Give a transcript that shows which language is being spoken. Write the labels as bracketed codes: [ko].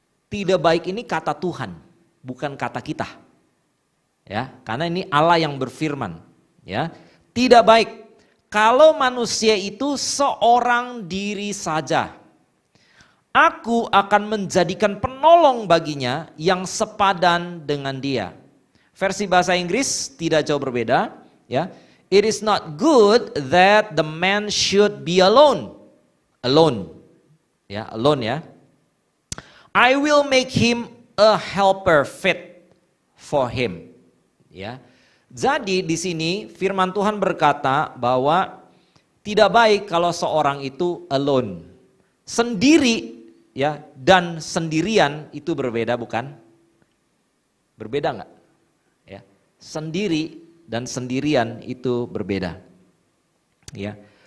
[id] Tidak baik ini kata Tuhan, bukan kata kita. Ya, karena ini Allah yang berfirman, ya. Tidak baik kalau manusia itu seorang diri saja. Aku akan menjadikan penolong baginya yang sepadan dengan dia. Versi bahasa Inggris tidak jauh berbeda, ya. [en] It is not good that the man should be alone. Alone. [id] Ya, [en] alone ya. I will make him a helper fit for him. [id] Ya. Jadi di sini firman Tuhan berkata bahwa tidak baik kalau seorang itu alone. Sendiri, ya, dan sendirian itu berbeda, bukan? Berbeda enggak? Ya. Sendiri dan sendirian itu berbeda. Ya.